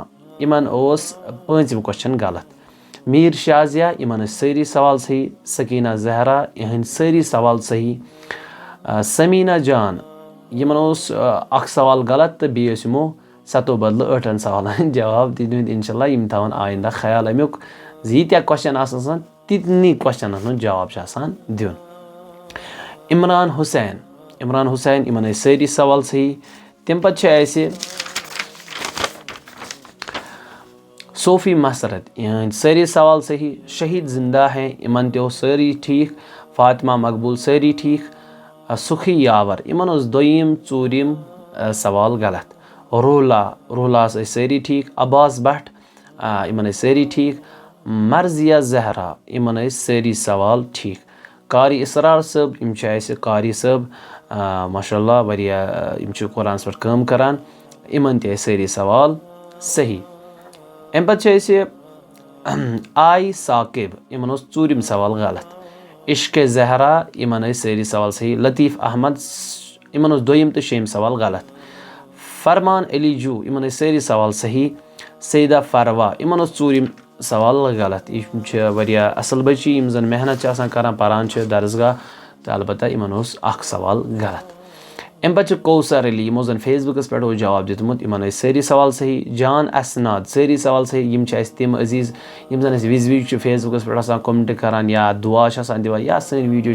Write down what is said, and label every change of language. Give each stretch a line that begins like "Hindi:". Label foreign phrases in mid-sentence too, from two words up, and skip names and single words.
Kashmiri: یِمن اوس 5یِم کوسچن غلط میٖر شازیہ یِمن ٲسۍ سٲری سوال صحیح سکیٖنہ زہرا یِہنٛدۍ سٲری سوال صحیح سمیٖنہ جان یِمن اوس اکھ سوال غلط تہٕ بیٚیہِ ٲسۍ یِمو 7 بدلہٕ 8 سوالن جواب دِتمٕتۍ انشاء اللہ یِم تھاوَن آینٛدہ خیال امیُک زِ ییٖتیاہ کوسچن آسان آسان تِتنٕے کوسچنن ہُنٛد جواب چھُ آسان دیُن عمران حُسین یِمن ٲسۍ سٲری سوال صحیح تمہِ پتہٕ چھِ اَسہِ صوفی مسرت یِہنٛدۍ سٲری سوال صحیح
Urdu: شہیٖد زندہ ہیں
Kashmiri: یِمن تہِ اوس سٲری ٹھیٖک فاطمہ مقبوٗل سٲری ٹھیٖک سُکھی یاور یِمن اوس 2یِم 4یِم سوال غلط روٗلاہس ٲسۍ سٲری ٹھیٖک عباس بٹ یِمن ٲسۍ سٲری ٹھیٖک مرضیہ زہرا یِمن ٲسۍ سٲری سوال ٹھیٖک قاری اسرار صٲب یِم چھِ اَسہِ قاری صٲب ماشاء اللہ واریاہ یِم چھِ قرآنس پٮ۪ٹھ کٲم کران یِمن تہِ ٲسۍ سٲری سوال صحیح امہِ پتہٕ چھِ أسۍ آی ثاقب یِمن اوس 4یِم سوال غلط عشقِ زہرا یِمن ٲسۍ سٲری سوال صحیح لطیف احمد یِمن اوس 2یِم تہٕ 6یِم سوال غلط فرمان علی جو یِمن ٲسۍ سٲری سوال صحیح سیدہ فروا یِمن اوس 4یِم سوال غلط یِم چھِ واریاہ اصل بچی یِم زن محنت چھِ آسان کران پران چھِ درسگاہ تہٕ البتہ یِمن اوس اکھ سوال غلط امہِ پتہٕ چھِ کوثر علی یِمو زن فیس بُکس پٮ۪ٹھ اوس جواب دیُتمُت یِمن ٲسۍ سٲری سوال صحیح جان اسناد سٲری سوال صحیح یِم چھِ اَسہِ تِم عزیٖز یِم زن اَسہِ وِزِ چھِ فیس بُکس پٮ۪ٹھ آسان کوٚمنٹ کران یا دُعا چھِ آسان دِوان یا سٲنۍ ویٖڈیو